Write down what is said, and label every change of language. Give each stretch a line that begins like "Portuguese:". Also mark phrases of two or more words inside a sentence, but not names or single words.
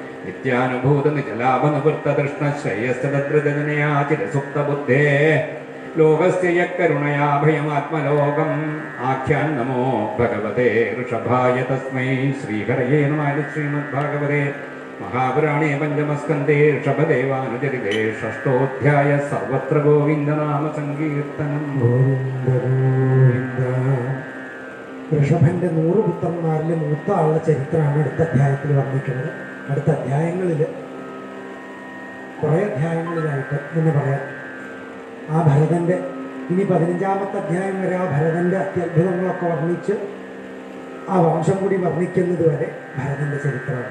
Sanskrit: नित्यानुभूतनिजलाभनुवृत्ततृष्णश्रेयस्तदद्रजनया चिरसुप्तबुद्धेः लोकस्य यत्करुणया भयमात्मलोकम् आख्यान् नमो भगवते ऋषभाय तस्मै श्रीहरये नमः श्रीमद्भागवते महापुराणे पंचमस्कन्धे ऋषभदेवानुचरिते षष्ठोऽध्याय सर्वत्र गोविन्दनाम सङ्कीर्तनम् गोविन्द गोविन्द.
Malayalam: ഋഷഭന്റെ 100 പുത്രന്മാരിൽ മൂത്ത ആളുടെ ചരിത്രമാണ് അടുത്ത അധ്യായത്തിൽ വർണ്ണിക്കുന്നത്. അടുത്ത അധ്യായങ്ങളിൽ കുറേ അധ്യായങ്ങളിലായിട്ട് എന്ന് പറയാം ആ ഭരതന്റെ ഇനി 15ാമത്തെ അധ്യായം വരെ ആ ഭരതന്റെ അത്യത്ഭുതങ്ങളൊക്കെ വർണ്ണിച്ച് ആ വംശം കൂടി വർണ്ണിക്കുന്നത് വരെ ഭരതന്റെ ചരിത്രമാണ്.